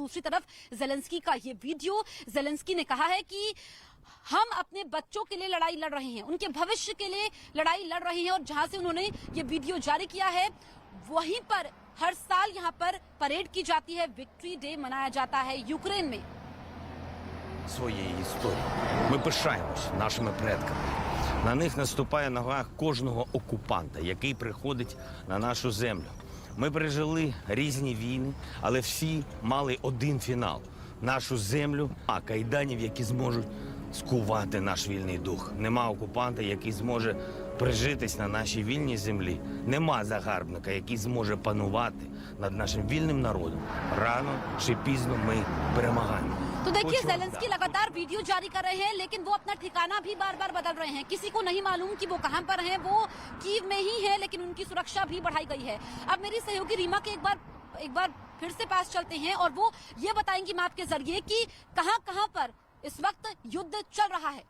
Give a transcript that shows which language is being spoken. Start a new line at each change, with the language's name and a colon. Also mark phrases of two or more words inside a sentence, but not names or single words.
Hindi: दूसरी तरफ जेलेंस्की का ये वीडियो, जेलेंस्की ने कहा है कि हम अपने बच्चों के लिए लड़ाई लड़ रहे हैं, उनके भविष्य के लिए लड़ाई लड़ रहे हैं। और जहां से उन्होंने ये वीडियो जारी किया है, वहीं पर हर साल यहां पर परेड की जाती है, विक्ट्री डे मनाया जाता है यूक्रेन में।
Ukrainian: Своєї історії. Ми пишаємось нашими предками. На них наступає нога кожного окупанта, який приходить на нашу землю. Ми пережили різні війни, але всі мали один фінал – нашу землю, а кайданів, які зможуть скувати наш вільний дух. Нема окупанта, який зможе прижитись на нашій вільній землі. Нема загарбника, який зможе панувати над нашим вільним народом. Рано чи пізно ми перемагаємо.
Hindi: तो देखिए जेलेंस्की लगातार वीडियो जारी कर रहे हैं, लेकिन वो अपना ठिकाना भी बार बार बदल रहे हैं। किसी को नहीं मालूम कि वो कहां पर हैं। वो कीव में ही है, लेकिन उनकी सुरक्षा भी बढ़ाई गई है। अब मेरी सहयोगी रीमा के एक बार फिर से पास चलते हैं और वो ये बताएंगी मैप के जरिए कि कहां पर इस वक्त युद्ध चल रहा है।